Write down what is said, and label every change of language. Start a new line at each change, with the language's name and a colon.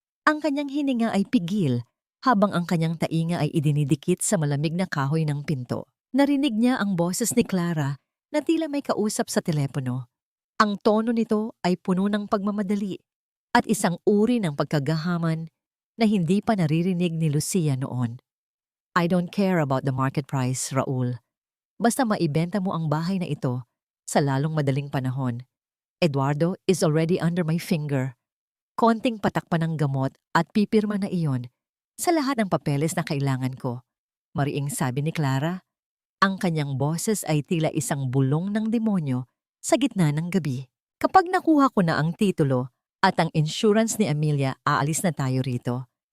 Filipino: Ang kanyang hininga ay pigil habang ang kanyang tainga ay idinidikit sa malamig na kahoy ng pinto. Narinig niya ang boses ni Clara na tila may kausap sa telepono. Ang tono nito ay puno ng pagmamadali at isang uri ng pagkagahaman na hindi pa naririnig ni Lucia noon.
English: I don't care about the market price, Raul.
Filipino: Basta maibenta mo ang bahay na ito sa lalong madaling panahon.
English: Eduardo is already under my finger.
Filipino: Konting patak pa ng gamot at pipirma na iyon sa lahat ng papeles na kailangan ko. Mariing sabi ni Clara, ang kanyang boses ay tila isang bulong ng demonyo sa gitna ng gabi. Kapag nakuha ko na ang titulo at ang insurance ni Amelia, aalis na tayo rito.